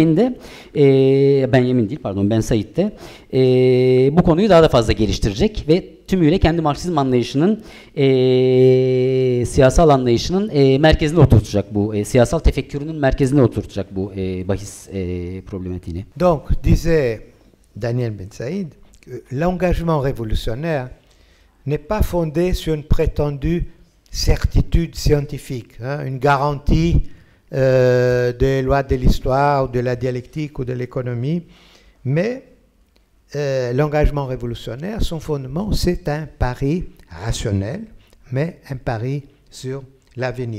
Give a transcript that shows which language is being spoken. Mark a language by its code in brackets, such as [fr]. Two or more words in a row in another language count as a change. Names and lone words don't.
[tr] Ben Said de bu konuyu daha da fazla geliştirecek ve tümüyle kendi Marksizm anlayışının, siyasal anlayışının merkezine oturtacak bu, siyasal tefekkürünün merkezine oturtacak bu bahis problematiğini. [fr] Donc, disait Daniel Ben Saïd, l'engagement révolutionnaire n'est pas fondé sur une prétendue certitude scientifique, hein, une garantie des lois de l'histoire, de la dialectique ou de l'économie, mais l'engagement révolutionnaire, son fondement, c'est un pari rationnel, mais un pari sur l'avenir.